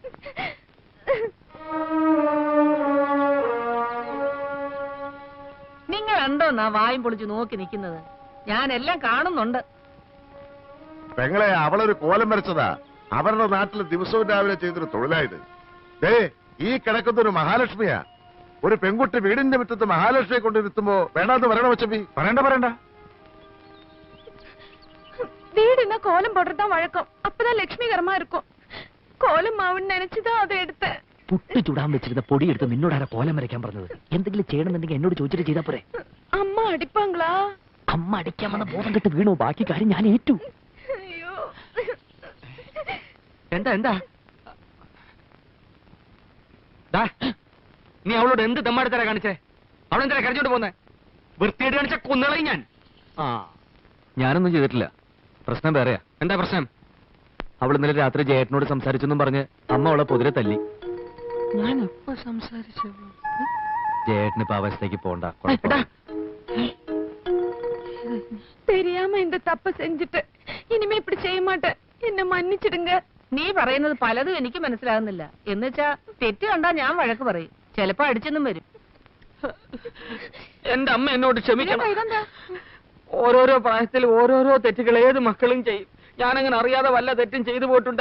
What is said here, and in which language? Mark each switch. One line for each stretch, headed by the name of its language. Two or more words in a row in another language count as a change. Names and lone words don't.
Malayalam: നിങ്ങൾ എന്തോന്നാ വായും പൊളിച്ച് നോക്കി നിൽക്കുന്നത്? ഞാൻ എല്ലാം കാണുന്നുണ്ട്. പെങ്ങളെ, അവളൊരു കോലം വരച്ചതാ. അവരുടെ നാട്ടിൽ ദിവസവും രാവിലെ ചെയ്തൊരു തൊഴിലായത്. ഈ കിടക്കുന്ന ഒരു മഹാലക്ഷ്മിയാ. ഒരു പെൺകുട്ടി വീടിന്റെ മുറ്റത്ത് മഹാലക്ഷ്മിയെ കൊണ്ടിരുത്തുമ്പോ വേണ്ടാന്ന് പറയണ വച്ചപ്പി. പറയണ്ട.
Tamil: வீடுனா கோலம் போடுறதா வழக்கம். அப்பதான் லட்சுமி கரமா இருக்கும். கோலம் மாவுன்னு நினைச்சுதான் அதை எடுத்தேன்.
Malayalam: പുട്ട് ചുടാൻ വെച്ചിരുന്ന പൊടി എടുത്ത് നിന്നോടാരാ കോലം വരയ്ക്കാൻ പറഞ്ഞത്? എന്തെങ്കിലും ചെയ്യണമെന്നുണ്ടെങ്കിൽ എന്നോട് ചോദിച്ചിട്ട് ചെയ്താ പോരെ? അമ്മ അടിപ്പാங்களா? അമ്മ അടിക്കാമെന്ന ബോധം കെട്ട് വീണു. ബാക്കി കാര്യം ഞാൻ ഏറ്റു. അയ്യോ. എന്താ നീ അവളോട് എന്ത് തെമ്മാടിത്തരാ കാണിച്ചേ? അവളെന്താ കരഞ്ഞോണ്ട് പോന്നെ? വൃത്തിയായിട്ട് കാണിച്ച കൊന്നളയും ഞാൻ. ഞാനൊന്നും ചെയ്തിട്ടില്ല. പ്രശ്നം വേറെയാ. എന്താ പ്രശ്നം? അവൾ ഇന്നലെ രാത്രി ജയേട്ടനോട് സംസാരിച്ചെന്നും പറഞ്ഞ് അമ്മ അവളെ പൊതിരെ തല്ലി. ഞാൻ എപ്പോ സംസാരിച്ചു? ജയേട്ടന് ഇപ്പൊ അവസ്ഥയ്ക്ക് പോണ്ട.
Tamil: தெரியாம இந்த தப்பு செஞ்சுட்டு இனிமே இப்படி செய்ய மாட்டேன். என்ன மன்னிச்சிடுங்க.
Malayalam: നീ പറയുന്നത് പലതും എനിക്ക് മനസ്സിലാകുന്നില്ല. എന്നുവെച്ചാ തെറ്റ് കണ്ടാ ഞാൻ വഴക്ക് പറയും. ചിലപ്പോ അടിച്ചെന്നും വരും. എന്റെ അമ്മ എന്നോട് ക്ഷമിക്കണം. ഇതെന്താ? ഓരോരോ പ്രായത്തിൽ ഓരോരോ തെറ്റുകൾ ഏത് മക്കളും ചെയ്യും. ഞാനങ്ങനെ അറിയാതെ വല്ല തെറ്റും ചെയ്തു പോയിട്ടുണ്ട്.